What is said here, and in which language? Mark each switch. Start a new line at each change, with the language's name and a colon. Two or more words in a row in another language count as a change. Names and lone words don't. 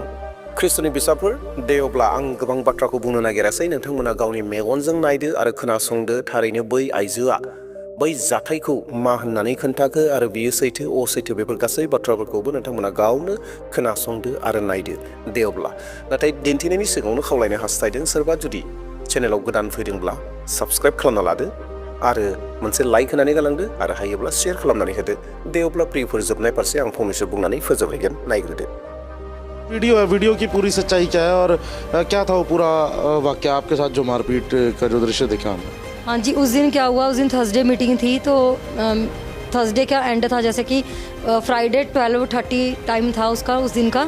Bodo: ख्रिस्ट'नि बिसाफोर, दे अब्ला आं गोबां बाथ्राखौ बुंनो नागिरासै, नोंथांमोना गावनि मेगनजों नायदो आरो खोनासंदो थारैनो बै आइजोआ बै जाथायखौ मा होननानै खोन्थाखो आरो बियो सैथो असैथो बेफोर गासै बाथ्राफोरखौबो नोंथांमोना गावनो खोनासंदो आरो नायदो। दे अब्ला नाथाय दिन्थिनायनि सिगाङावनो खावलायनो हास्थायदों सोरबा जुदि चेनेलाव गोदान फैदोंब्ला साबस्क्राइब खालामना लादो आरो मोनसे लाइक होनानै गालांदो आरो हायोब्ला शेयार खालामनानै होदो। दे अब्ला प्रियफोर, जोबनाय फारसे आं फंनैसो बुंनानै फोजोबहैगोन, नायग्रोदो।
Hindi: वीडियो की पूरी सच्चाई क्या है और क्या था वो पूरा वाकया आपके साथ जो मारपीट का जो दृश्य देखा हमने? हाँ जी, उस दिन क्या हुआ, उस दिन
English: Thursday meeting
Hindi: थी, तो थर्सडे का एंड था, जैसे कि फ्राइडे
English: 12:30 time
Hindi: था उसका उस दिन का।